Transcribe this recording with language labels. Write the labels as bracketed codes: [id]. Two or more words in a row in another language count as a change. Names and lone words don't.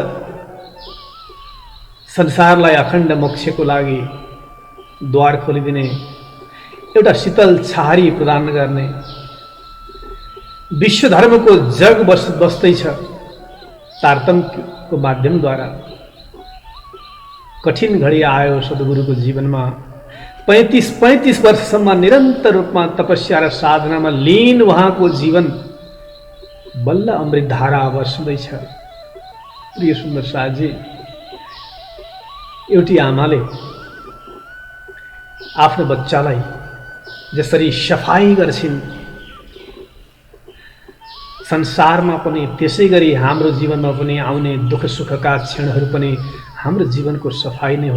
[ne] संसारलाई अखण्ड मोक्षको लागि द्वार खोलिदिने, एउटा शीतल छाहारी प्रदान गर्ने विश्व धर्म को जग बस्दैछ। तारतम्यको माध्यमद्वारा कठिन घडी आयो सद्गुरु को जीवन में। 35 वर्षसम्म निरंतर रूप में तपस्या र साधना में लीन वहाँ को जीवन बल्ल अमृत धारा बस्दैछ। प्रिय सुन्दर साजी, एउटी आमाले आफ्नो बच्चालाई जसरी सफाई गर्छिन्, संसारमा पनि त्यसै गरी हाम्रो जीवनमा पनि आउने दुःख सुखका क्षणहरू पनि हाम्रो जीवनको सफाई नै हो।